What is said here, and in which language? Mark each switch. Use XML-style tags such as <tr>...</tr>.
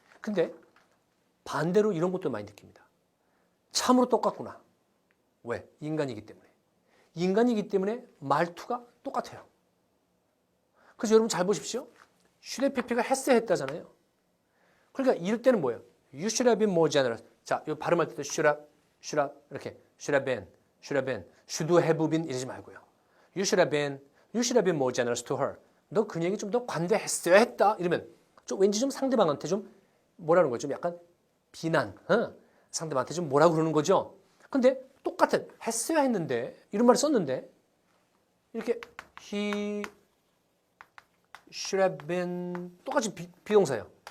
<ko>근데 반대로 이런 것도 많이 느낍니다. 참으로 똑같구나. 왜? 인간이기 때문에. 인간이기 때문에 말투가 똑같아요. 그래서 여러분 잘 보십시오. 휴대PP가 했어야 했다잖아요. 그러니까 이럴 때는 뭐예요?</ko> <en>You should have been more generous.</en> <ko>자, 이 발음할 때도</ko> <en>should have</en> <ko>이렇게</ko> <en>should have been, should have been</en> <ko>이러지 말고요.</ko> <en>You should have been more generous to her.</en> <ko>너 그녀에게 좀 더 관대했어야 했다. 이러면 좀 왠지 좀 상대방한테 좀 뭐라는 거죠? 좀 약간 비난, 상대방한테 좀 뭐라고 그러는 거죠. 근데 똑같은 했어야 했는데 이런 말을 썼는데 이렇게</ko> <en>he should have been</en> <ko>똑같이 비동사예요.</ko>